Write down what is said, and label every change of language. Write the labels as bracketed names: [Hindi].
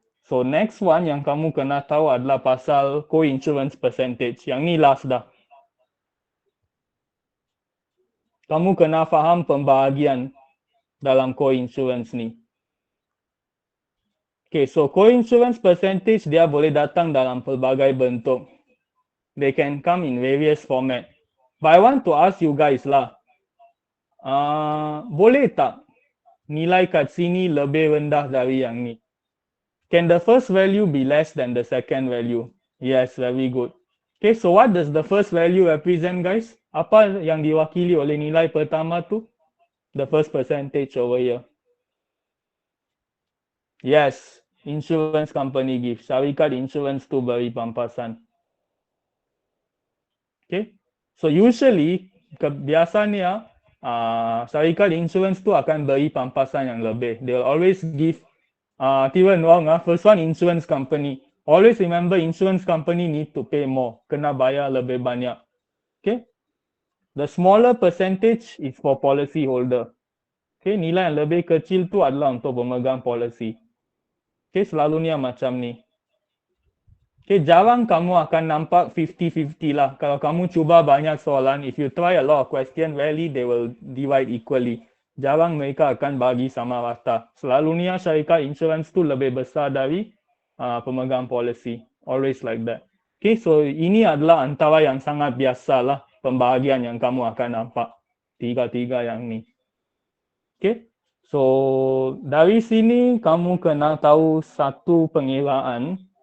[English] So next one [Malay] yang kamu kena tahu adalah pasal co-insurance percentage. Yang ni last dah. Kamu kena faham pembahagian dalam co-insurance ni. Okay, so co-insurance percentage dia boleh datang dalam pelbagai bentuk. [English] They can come in various format. But I want to ask you guys lah. [Malay] Boleh tak nilai kat sini lebih rendah dari yang ni? [English] Can the first value be less than the second value? Yes, very good. Okay, so what does the first value represent, guys? [Malay] Apa yang diwakili oleh nilai pertama tu? [English] The first percentage over here. Yes, insurance company gives. [Malay] Syarikat insurance tu beri pampasan. Okay, [English] so usually [Malay] biasanya syarikat insurance tu akan beri pampasan yang lebih. [English] They'll always give. Tiba wrong first one insurance company. Always remember insurance company need to pay more. [Malay] Kena bayar lebih banyak. [English] Okay, the smaller percentage is for policy holder. [Malay] Okay, nilai yang lebih kecil tu adalah untuk pemegang policy. Okay, selalunya macam ni. Okay, jarang kamu akan nampak 50-50 lah. Kalau kamu cuba banyak soalan, [English] if you try a lot of question, rarely they will divide equally. [Malay] Jarang mereka akan bagi sama rata. Selalunya syarikat insurance tu lebih besar dari pemegang policy. [English] Always like that. [Malay] Okay, so ini adalah antara yang sangat biasa lah pembahagian yang kamu akan nampak. Tiga-tiga yang ni. Okay, so dari sini kamu kena tahu satu pengiraan.